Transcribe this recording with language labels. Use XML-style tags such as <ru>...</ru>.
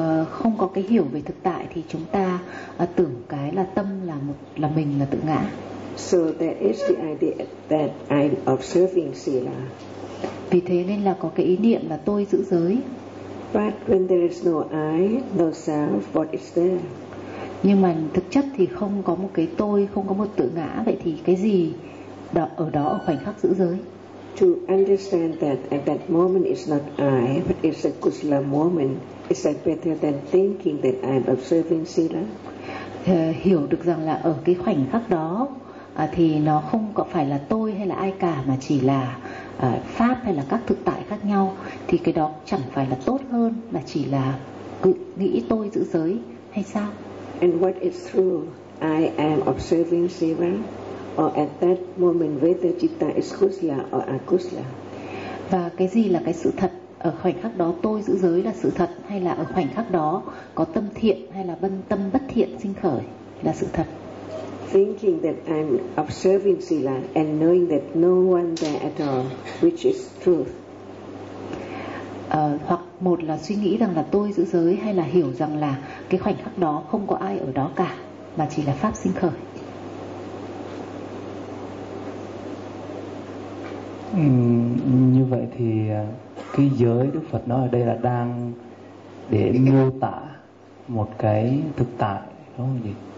<vi>Không có cái hiểu về thực tại thì chúng ta tưởng cái là tâm là mình, là tự ngã.</vi> <en>So that is the idea that I'm observing sila.</en> <vi>Vì thế nên là có cái ý niệm là tôi giữ giới.</vi> <en>But when there is no I, no self, what is there?</en> <vi>Nhưng mà thực chất thì không có một cái tôi, không có một tự ngã, vậy thì cái gì đó, ở đó ở khoảnh khắc giữ giới?</vi> <en>To understand that at that moment is not I, but it's a Kusala moment, is that better than thinking that I'm observing Sila?</en> <vi>Hiểu được rằng là ở cái khoảnh khắc đó thì nó không có phải là tôi hay là ai cả, mà chỉ là pháp hay là các thực tại khác nhau, thì cái đó chẳng phải là tốt hơn mà chỉ là cứ nghĩ tôi giữ giới hay sao?</vi> <en>And what is true? I am observing Shiva, or at that moment whether citta is kusala or akusala.</en> <vi>Và cái gì là cái sự thật? Ở khoảnh khắc đó tôi giữ giới là sự thật, hay là ở khoảnh khắc đó có tâm thiện hay là bân tâm bất thiện sinh khởi là sự thật?</vi> <en>Thinking that I'm observing Sila and knowing that no one there at all, which is truth.</en> <vi>Hoặc một là suy nghĩ rằng là tôi giữ giới, hay là hiểu rằng là cái khoảnh khắc đó không có ai ở đó cả mà chỉ là pháp sinh khởi. Như vậy thì cái giới Đức Phật nói ở đây là đang để mô tả một cái thực tại, đúng không gì?</vi>